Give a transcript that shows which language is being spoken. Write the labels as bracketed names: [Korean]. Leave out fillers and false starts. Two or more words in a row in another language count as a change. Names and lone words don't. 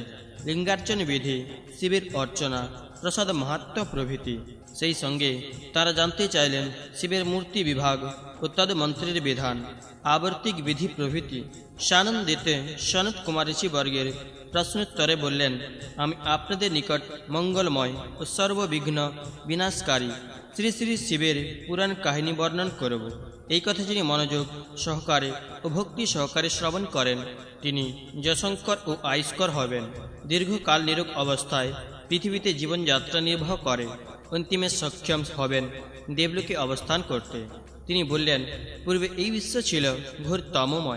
[Bangla] লিঙ্গার্চন বিধি, শিবের অর্চনা, প্রসাদ মাহাত্ম্য প্রভৃতি। সেই সঙ্গে তারা জানতে চাইলেন শিবের মূর্তি বিভাগ ও তদ মন্ত্রের বিধান, আবর্তিক বিধি প্রভৃতি। সানন্দিতে সনৎ কুমার ঋষিবর্গের প্রশ্নোত্তরে বলেন, আমি আপনাদের নিকট মঙ্গলময় ও সর্ববিঘ্ন বিনাশকারী শ্রী শ্রী শিবের পুরাণ কাহিনী বর্ণন করব। এই কথা যিনি মনোযোগ সহকারে ও ভক্তি সহকারে শ্রবণ করেন তিনি যশঙ্কর ও আয়ুষ্কর হবেন। দীর্ঘকাল নিরোগ অবস্থায় পৃথিবীতে জীবনযাত্রা নির্বাহ করে অন্তিমে সক্ষম হবেন দেবলোকে অবস্থান করতে। তিনি বললেন, পূর্বে এই বিশ্ব ছিল ঘোর তমময়।